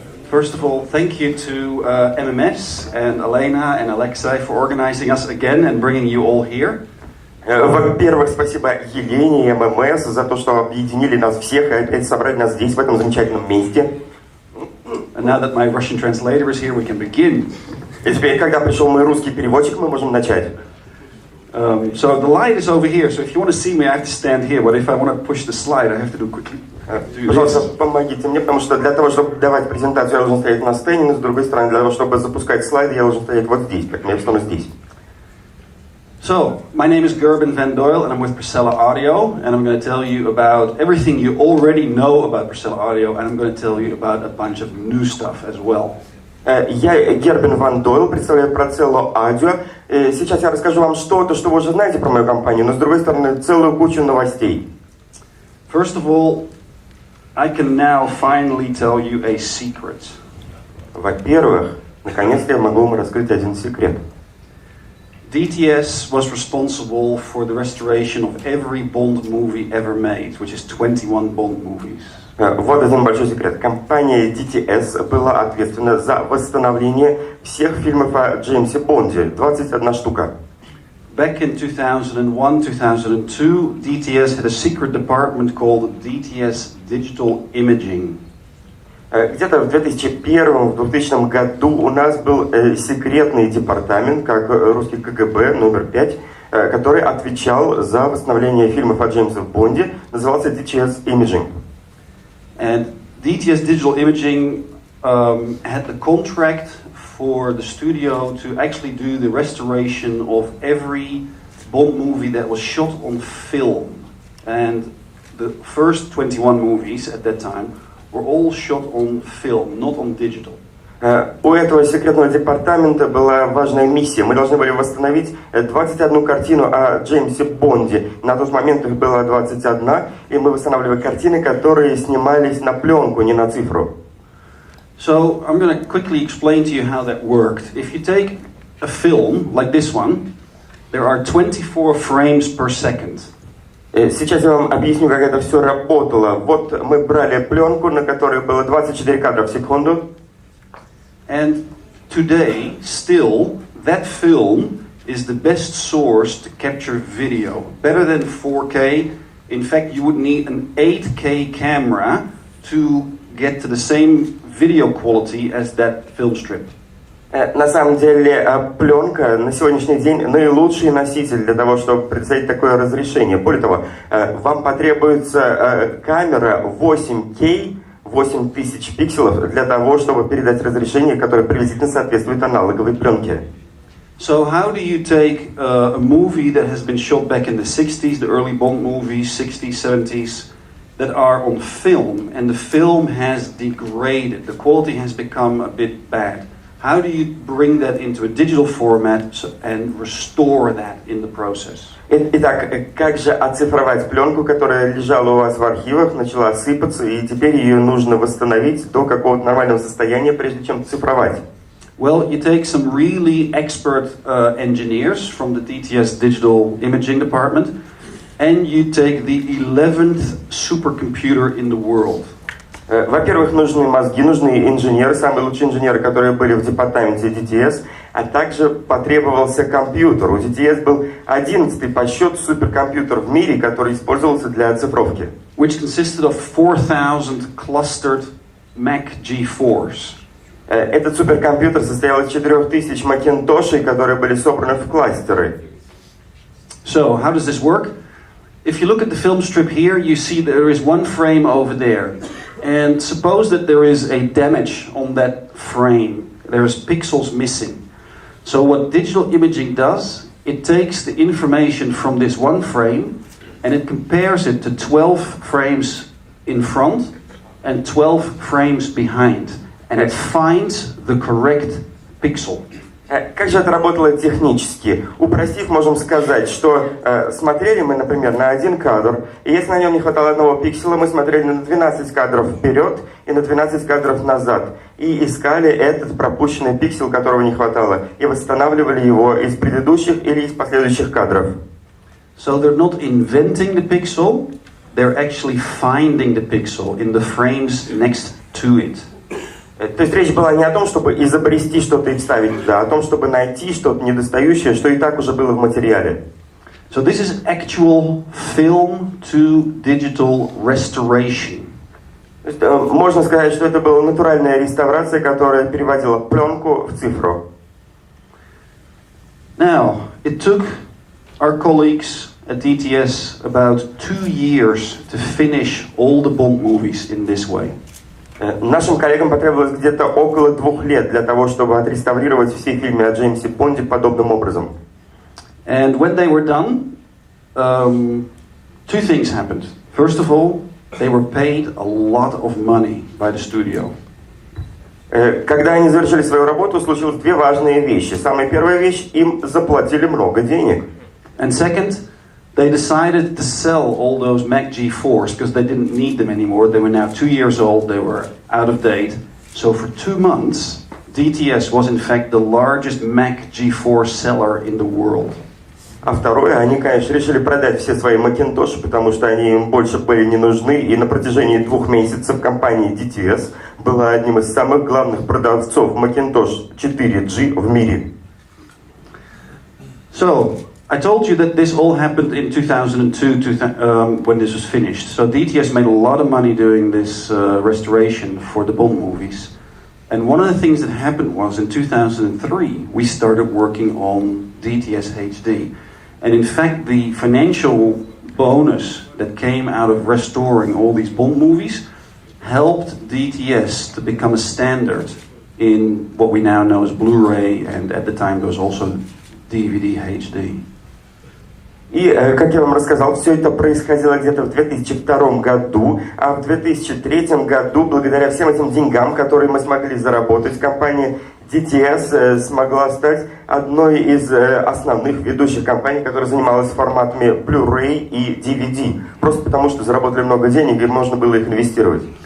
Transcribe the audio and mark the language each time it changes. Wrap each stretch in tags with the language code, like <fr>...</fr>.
<en>First of all, thank you to MMS and Elena and Alexei for organizing us again and bringing you all here.</en> <ru>Во-первых, спасибо Елене и ММС за то, что объединили нас всех и опять собрали нас здесь, в этом замечательном месте.</ru> <en>And now that my Russian translator is here, we can begin.</en> <ru>И теперь, когда пришел мой русский переводчик, мы можем начать.</ru> <en>So the light is over here, so if you want to see me, I have to stand here. But if I want to push the slide, I have to do quickly.</en> <ru>Пожалуйста, помогите мне, потому что для того, чтобы давать презентацию, я должен стоять на сцене, но с другой стороны, для того, чтобы запускать слайды, я должен стоять вот здесь, как я встану здесь.</ru> <en>So, my name is Gerben Van Duyl, and I'm with Procella Audio, and I'm going to tell you about everything you already know about Procella Audio, and I'm going to tell you about a bunch of new stuff as well.</en> <ru>Я Гербен Ван Дуйл, представляю Procella Audio. Сейчас я расскажу вам что-то, что вы уже знаете про мою компанию, но с другой стороны, целую кучу новостей.</ru> <en>First of all, I can now finally tell you a secret.</en> <ru>Во-первых, наконец-то я могу вам раскрыть один секрет.</ru> <en>DTS was responsible for the restoration of every Bond movie ever made, which is 21 Bond movies.</en> <ru>Вот один большой секрет. Компания DTS была ответственна за восстановление всех фильмов о Джеймсе Бонде. 21 штука.</ru> <en>Back in 2001-2002, DTS had a secret department called DTS Digital Imaging.</en> <ru>Где-то в 2001-2000 году у нас был секретный департамент, как русский КГБ, номер 5, который отвечал за восстановление фильмов о Джеймсе Бонде, назывался DTS Imaging.</ru> <en>And DTS Digital Imaging had the contract for the studio to actually do the restoration of every Bond movie that was shot on film. And the first 21 movies at that time were all shot on film, not on digital.</en> <ru>У этого секретного департамента была важная миссия. Мы должны были восстановить 21 картину о Джеймсе Бонде. На тот момент их было 21, и мы восстанавливали картины, которые снимались на пленку, не на цифру.</ru> <en>So I'm going to quickly explain to you how that worked. If you take a film like this one, there are 24 frames per second.</en> <ru>Сейчас я вам объясню, как это все работало. Вот мы брали пленку, на которой было 24 кадра в секунду.</ru> <en>And today, still, that film is the best source to capture video. Better than 4K. In fact, you would need an 8K camera to get to the same video quality as that film strip.</en> <ru>На самом деле, пленка на сегодняшний день наилучший носитель для того, чтобы представить такое разрешение. Более того, вам потребуется камера 8K, 8000 пикселов, для того, чтобы передать разрешение, которое приблизительно соответствует аналоговой пленке.</ru> <en>So how do you take a movie that has been shot back in the 60s, the early Bond movies, 60s, 70s, that are on film, and the film has degraded, the quality has become a bit bad. How do you bring that into a digital format and restore that in the process?</en> <ru>Итак, как же оцифровать пленку, которая лежала у вас в архивах, начала сыпаться, и теперь ее нужно восстановить до какого-то нормального состояния, прежде чем цифровать?</ru> <en>Well, you take some really expert engineers from the DTS Digital Imaging Department, and you take the 11th supercomputer in the world.</en> <ru>Во-первых, нужны мозги, нужны инженеры, самые лучшие инженеры, которые были в департаменте DTS, а также потребовался компьютер. У DTS был 11-й по счету суперкомпьютер в мире, который использовался для оцифровки.</ru> <en>Which consisted of 4,000 clustered Mac G4s.</en> <ru>Этот суперкомпьютер состоял из 4000 макинтошей, которые были собраны в кластеры.</ru> <en>So, how does this work? If you look at the film strip here, you see there is one frame over there. And suppose that there is a damage on that frame. There is pixels missing. So what digital imaging does, it takes the information from this one frame and it compares it to 12 frames in front and 12 frames behind. And it finds the correct pixel.</en> <ru>Как же это работало технически? Упростив, можем сказать, что смотрели мы, например, на один кадр, и если на нем не хватало одного пикселя, мы смотрели на 12 кадров вперед и на 12 кадров назад, и искали этот пропущенный пиксель, которого не хватало, и восстанавливали его из предыдущих или из последующих кадров.</ru> <en>So they're not inventing the pixel, they're actually finding the pixel in the frames next to it.</en> <ru>То есть речь была не о том, чтобы изобрести что-то и вставить туда, а о том, чтобы найти что-то недостающее, что и так уже было в материале.</ru> <en>So this is actual film to digital restoration.</en> <ru>То есть, можно сказать, что это была натуральная реставрация, которая переводила пленку в цифру.</ru> <en>Now, it took our colleagues at DTS about 2 years to finish all the Bond movies in this way.</en> <ru>Нашим коллегам потребовалось где-то около 2 лет для того, чтобы отреставрировать все фильмы о Джеймсе Бонде подобным образом.</ru> <en>And when they were done, 2 things happened. First of all, they were paid a lot of money by the studio.</en> <ru>Когда они завершили свою работу, случилось 2 важные вещи. Самая первая вещь, им заплатили много денег.</ru> <en>And second, they decided to sell all those Mac G4s because they didn't need them anymore. They were now 2 years old, they were out of date. So for 2 months, DTS was in fact the largest Mac G4 seller in the world.</en> <ru>А второе, они, конечно, решили продать все свои Macintosh, потому что они им больше были не нужны, и на протяжении 2 месяцев компания DTS была одним из самых главных продавцов Macintosh 4G в мире.</ru> <en>So, I told you that this all happened in 2002 when this was finished. So DTS made a lot of money doing this restoration for the Bond movies. And one of the things that happened was in 2003 we started working on DTS HD. And in fact the financial bonus that came out of restoring all these Bond movies helped DTS to become a standard in what we now know as Blu-ray, and at the time there was also DVD HD.</en> <ru>И, как я вам рассказал, все это происходило где-то в 2002 году, а в 2003 году, благодаря всем этим деньгам, которые мы смогли заработать, компания DTS смогла стать одной из основных ведущих компаний, которая занималась форматами Blu-ray и DVD, просто потому что заработали много денег и можно было их инвестировать.</ru>